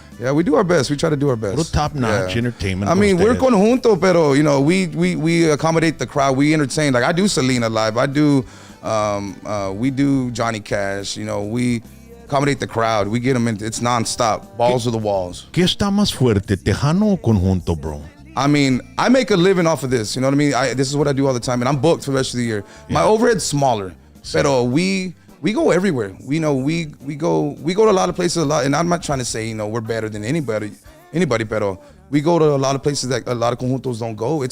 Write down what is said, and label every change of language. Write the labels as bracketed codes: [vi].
[en] Yeah, we do our best. We try to do our best. Puro top-notch entertainment. I mean, we're [es] con [en] conjunto, pero you know, we accommodate the crowd. We entertain. Like I do Selena live. I do, we do Johnny Cash. You know, we accommodate the crowd. We get them in. It's nonstop, balls to the walls. [es] ¿Qué está más fuerte, Tejano o Conjunto, bro? [en] I mean, I make a living off of this. You know what I mean? This is what I do all the time, and I'm booked for the rest of the year. My overhead's smaller, pero we go everywhere. We go to a lot of places a lot, and I'm not trying to say we're better than anybody, pero we go to a lot of places that a lot of conjuntos don't go.